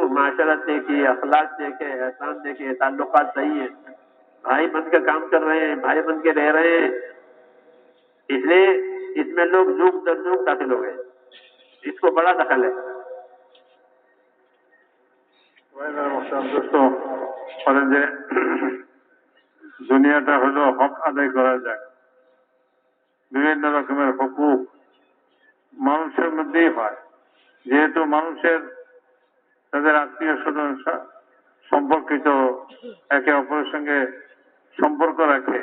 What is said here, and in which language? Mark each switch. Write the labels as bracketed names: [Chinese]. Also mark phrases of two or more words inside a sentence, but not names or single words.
[Urdu] معاشرت دیکھیے، اخلاق دیکھے، احسان دیکھے، تعلقات صحیح ہیں، بھائی بن کے کام کر رہے ہیں، بھائی بن کے رہ رہے ہیں. اس لیے اس میں لوگ جھوک در جھوک داخل ہو گئے. اس کو بڑا دخل ہے. [Bangla] دوستوں বলেন যে দুনিয়াটা হলো হক আদায় করা যায়, বিভিন্ন রকমের হকুক মানুষের মধ্যেই হয়. যেহেতু মানুষের তাদের আত্মীয় স্বজন সম্পর্কিত, একে অপরের সঙ্গে সম্পর্ক রাখে.